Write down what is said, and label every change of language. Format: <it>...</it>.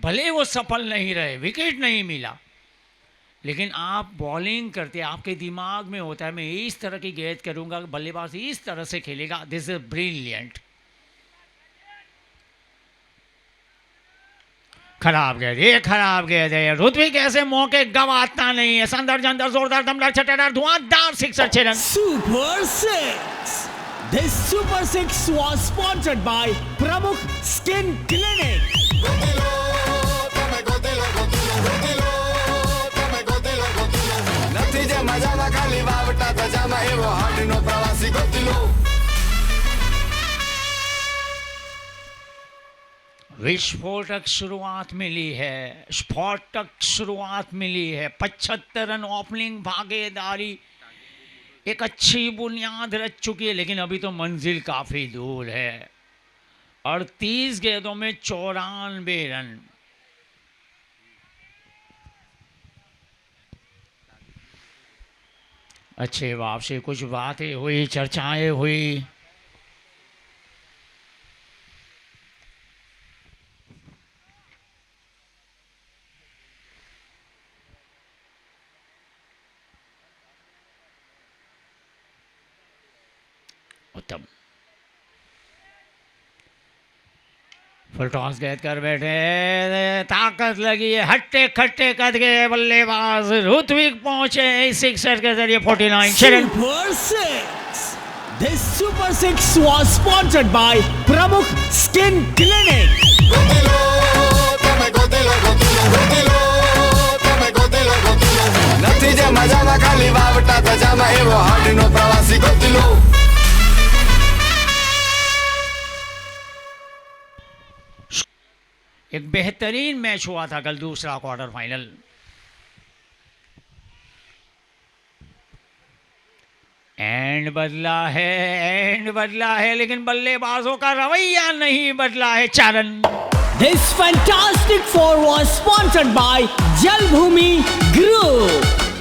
<hi>भले वो सफल नहीं रहे, विकेट नहीं मिला, लेकिन आप बॉलिंग करते, आपके दिमाग में होता है मैं इस तरह की गेंद करूंगा, बल्लेबाज इस तरह से खेलेगा,</hi> <en>This is brilliant.</en> <hi>खराब गेंद, ये खराब गेंद है। ऋत्विक ऐसे मौके गवाता नहीं है। संदर जंदर जोरदार दमदार छटेदार धुआंधार sixer 6 run.</hi> <en>Super 6. This Super 6 was sponsored by Pramukh Skin Clinic.</en> <gu>Gotilo તમે ગોતીલો ગોતીલો ગોતીલો તમે ગોતીલો ગોતીલો નથી જે મજામાં ખાલી વાવટા ધજામાં એવો હાડીનો પ્રવાસી ગોતીલો</gu> <hi>विस्फोटक शुरुआत मिली है, स्फोटक शुरुआत मिली है। 75 रन ओपनिंग भागीदारी एक अच्छी बुनियाद रच चुकी है, लेकिन अभी तो मंजिल काफी दूर है। 38 गेंदों में 94 रन। अच्छे बाप से कुछ बातें हुई, चर्चाएं हुई। उत्तम फुल टॉस गेंद कर बैठे, ताकत लगी है। हट्टे खट्टे कद के बल्लेबाज ऋत्विक पहुंचे सिक्सर के जरिए 49 run.</hi> <en>Super 6. This Super 6 was sponsored by Pramukh Skin Clinic.</en> <gu>Gotilo તમે ગોતીલો ગોતીલો ગોતીલો તમે ગોતીલો ગોતીલો નથી જે મજામાં ખાલી વાવટા ધજામાં એવો હાડીનો પ્રવાસી ગોતીલો</gu> <hi>एक बेहतरीन मैच हुआ था कल दूसरा क्वार्टर फाइनल। एंड बदला है, लेकिन बल्लेबाजों का रवैया नहीं बदला है। 4 run.</hi> <en>This fantastic four was sponsored by Jalbhumi Group.</en>